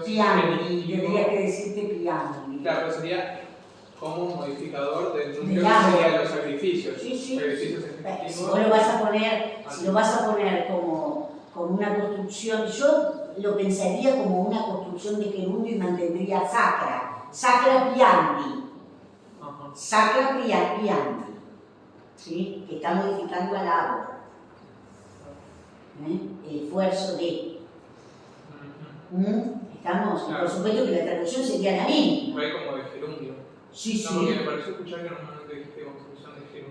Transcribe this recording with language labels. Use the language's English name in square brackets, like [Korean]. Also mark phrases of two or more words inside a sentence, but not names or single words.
[Spanish] Piani, tendría que decirte piani. Claro, pero sería como un modificador del número Digamos. que sería los sacrificios. Sí. Sacrificios Si vos lo vas a poner como una construcción, yo lo pensaría como una construcción de gerundio y mantendría [Latin] sacra piandi. [Spanish] Ajá. [Latin] Sacra piandi, [Spanish] ¿sí? Que está modificando al agua. El esfuerzo de. ¿Estamos? Claro. Por supuesto que la traducción sería la misma. Fue como de gerundio. Sí. No, porque me pareció escuchar que normalmente dijiste construcción de gerundio.